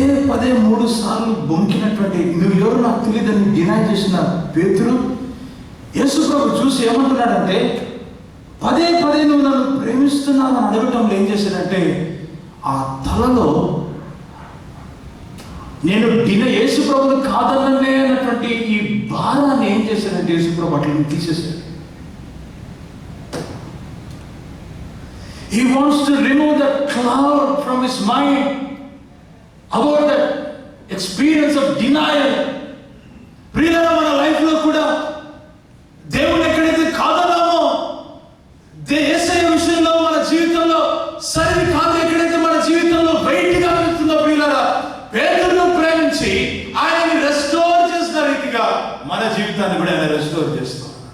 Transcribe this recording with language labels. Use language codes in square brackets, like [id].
[te] పదే 3 సార్లు బొంకినటువంటి, నువ్వు ఎవరు నాకు తెలియదని డినై చేసిన పేతురు యేసుప్రభు చూసి ఏమంటున్నాడంటే, పదే నువ్వు నన్ను ప్రేమిస్తున్నావు అని అడగటంలో ఏం చేశాడంటే, ఆ తలలో నేను యేసుప్రభుని కాదన్ననే అన్నటువంటి ఈ భారాన్ని ఏం చేశాడంటే యేసుప్రభు అట్లా తీసేశాడు. [en] He wants to remove that cloud from his mind about that experience of denial. [te] ప్రియులారా, మన లైఫ్లో కూడా దేవుని ఎక్కడైతే కాదన్నామో, యేసయ్య విషయంలో మన జీవితంలో సరిది కాదు ఎక్కడైతే మన జీవితంలో వెయిట్గా వెళ్తుందో, ప్రియులారా, పేతురును ప్రేమించి ఆయనని రెస్టోర్ చేసిన రీతిగా మన జీవితాన్ని కూడా ఆయన రెస్టోర్ చేస్తాం.